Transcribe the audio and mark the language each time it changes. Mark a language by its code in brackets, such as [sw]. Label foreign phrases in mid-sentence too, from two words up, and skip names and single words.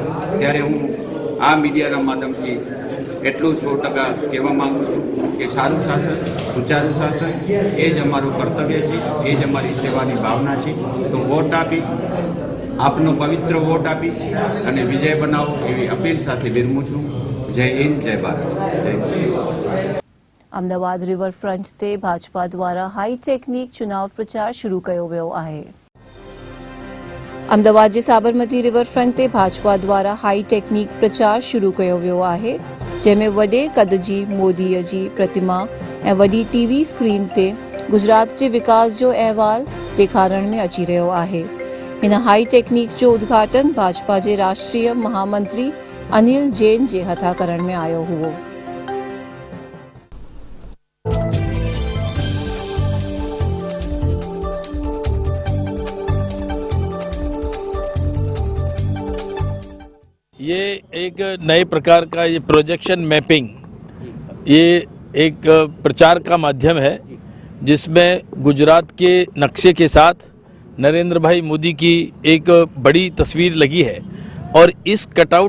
[gu] ત્યારે હું આ મીડિયાના માધ્યમથી એટલું 100% કહેવા માગું છું કે સારું શાસન, સુચારું શાસન એ જ અમારું કર્તવ્ય છે, એ જ અમારી સેવાની ભાવના છે. તો વોટ આપી, આપનો પવિત્ર વોટ આપી અને વિજય બનાવો એવી અપીલ સાથે વિરમું છું. [hi] जय हिंद जय भारत जय [sd] अमदावाद रिवरफ्रंट ते भाजपा द्वारा [en] high technique [sd] चुनाव प्रचार शुरू कयो वियो आहे। अमदावाद जे साबरमती रिवरफ्रंट ते भाजपा द्वारा [en] high technique [sd] प्रचार शुरू कयो वियो आहे, जंहिंमें वॾे कद जी मोदीअ जी प्रतिमा ऐं वॾी टीवी स्क्रीन ते गुजरात जे विकास जो अहवाल ॾेखारण में अची रहियो आहे। हिन [en] high technique [sd] जो उद्घाटन भाजपा जे राष्ट्रीय महामंत्री अनिल जैन जे हथां करण में आयो हुओ। [hi] ये एक नए प्रकार का ये [en] projection mapping, [hi] ये एक प्रचार का माध्यम है जिसमें गुजरात के नक्शे के साथ नरेंद्र भाई मोदी की एक बड़ी तस्वीर लगी है और इस कटआउट